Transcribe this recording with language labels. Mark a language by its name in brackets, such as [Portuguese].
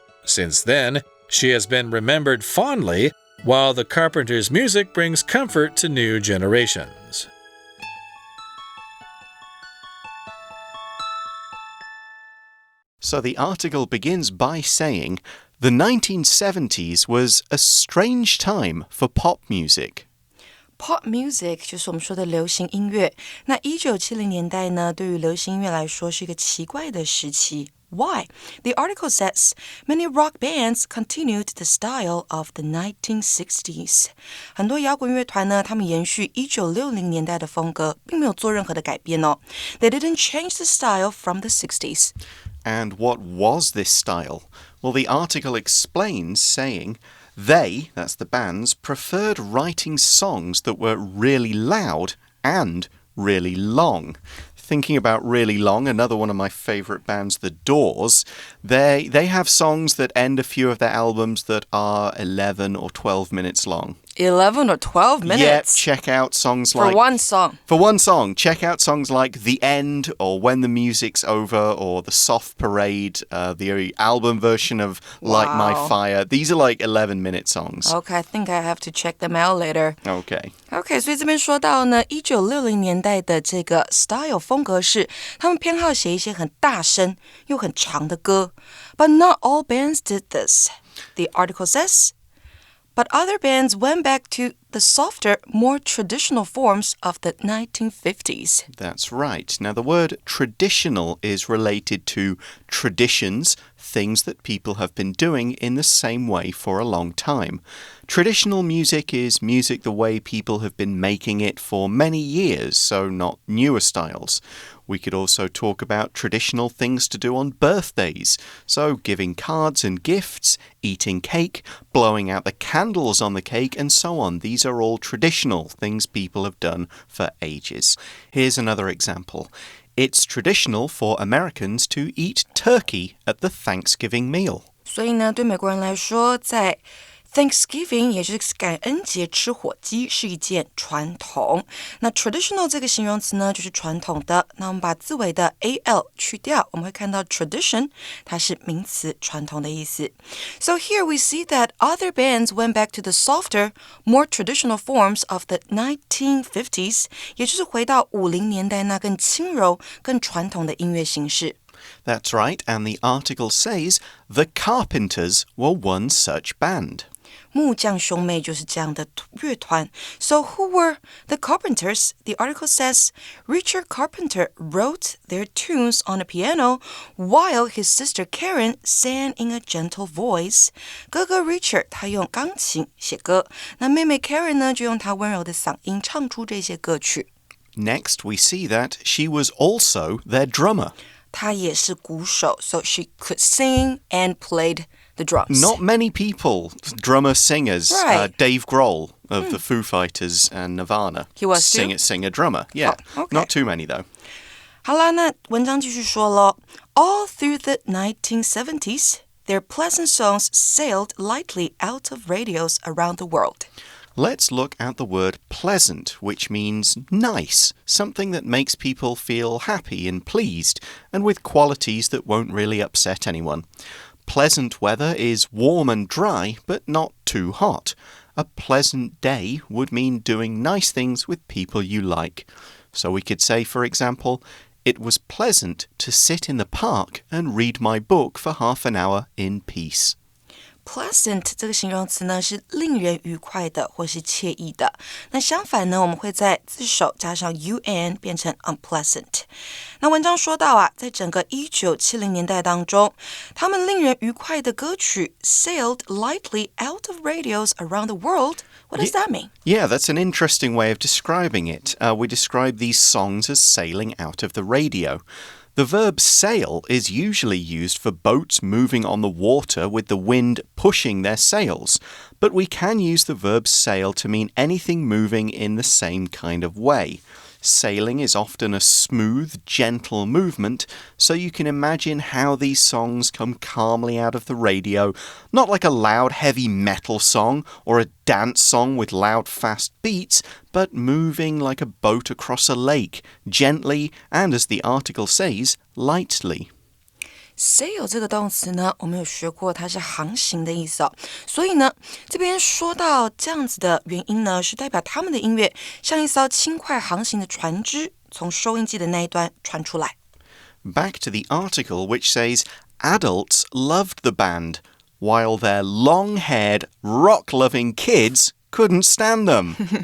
[English] Since then, she has been remembered fondly, while the Carpenters' music brings comfort to new generations. So the article begins by saying, the 1970s was a strange time for pop music. [Chinese] Pop music 就是我们说的流行音乐。那1970年代呢，对于流行音乐来说是一个奇怪的时期。 [English] Why? The article says, many rock bands continued the style of the 1960s. [Chinese] 很多摇滚乐团呢，他们延续1960年代的风格，并没有做任何的改变哦。 [English] They didn't change the style from the 60s. And what was this style? Well, the article explains, saying, they, that's the bands, preferred writing songs that were really loud and really long. Thinking about really long, another one of my favorite bands, The Doors, they have songs that end a few of their albums that are 11 or 12 minutes long. 11 or 12 minutes? Yep, check out songs For like... one song. For one song, check out songs like The End or When the Music's Over or The Soft Parade, the album version of Light My Fire. These are like 11-minute songs. Okay, I think I have to check them out later. Okay, [Chinese] 所以这边说到呢，1960年代的这个 style 风格是，他们偏好写一些很大声又很长的歌。 [English] But not all bands did this. The article says...But other bands went back to the softer, more traditional forms of the 1950s. That's right. Now, the word traditional is related to traditions, things that people have been doing in the same way for a long time. Traditional music is music the way people have been making it for many years, so not newer styles. We could also talk about traditional things to do on birthdays, so giving cards and gifts, eating cake, blowing out the candles on the cake, and so on. These are all traditional things people have done for ages. Here's another example. It's traditional for Americans to eat turkey at the Thanksgiving meal. [Chinese] 所以呢，对美国人来说，在Thanksgiving 也就是感恩节吃火鸡是一件传统。那 traditional 这个形容词呢，就是传统的。那我们把字尾的 al 去掉，我们会看到 tradition 它是名词传统的意思。 [English] So here we see that other bands went back to the softer, more traditional forms of the 1950s， [Chinese] 也就是回到50年代那更轻柔、更传统的音乐形式。 [English] That's right, and the article says the Carpenters were one such band. [Chinese] 木匠兄妹就是这样的乐团。 [English] So who were the Carpenters? The article says Richard Carpenter wrote their tunes on a piano while his sister Karen sang in a gentle voice. [Chinese] 哥哥 Richard 他用钢琴写歌，那妹妹 Karen 呢就用她温柔的嗓音唱出这些歌曲。 [English] Next, we see that she was also their drummer. [Chinese] 她也是鼓手 [English] so she could sing and played the drums. Not many people, drummer-singers. Right. Dave Grohl of the Foo Fighters and Nirvana. He was too? Singer-drummer, yeah. Oh, okay. Not too many, though. [Chinese] 好啦，那文章继续说咯。 [English] All through the 1970s, their pleasant songs sailed lightly out of radios around the world. Let's look at the word pleasant, which means nice, something that makes people feel happy and pleased, and with qualities that won't really upset anyone. Pleasant weather is warm and dry, but not too hot. A pleasant day would mean doing nice things with people you like. So we could say, for example, it was pleasant to sit in the park and read my book for half an hour in peace.Pleasant [Chinese] 这个形容词呢是令人愉快的或是惬意的。那相反呢，我们会在字首加上 un 变成 unpleasant。那文章说到啊，在整个1970年代当中，他们令人愉快的歌曲 [English] sailed lightly out of radios around the world. What does that mean? Yeah, that's an interesting way of describing it. We describe these songs as sailing out of the radio.The verb sail is usually used for boats moving on the water with the wind pushing their sails, but we can use the verb sail to mean anything moving in the same kind of way. Sailing is often a smooth, gentle movement, so you can imagine how these songs come calmly out of the radio, not like a loud, heavy metal song or a dance song with loud, fast beats, but moving like a boat across a lake, gently and, as the article says, lightly.Sail [Chinese] 这个动词呢，我们有学过，它是航行的意思哦。所以呢，这边说到这样子的原因呢，是代表他们的音乐像一艘轻快航行的船只，从收音机的那一端传出来。 [English] Back to the article, which says adults loved the band, while their long-haired, rock-loving kids.Couldn't stand them.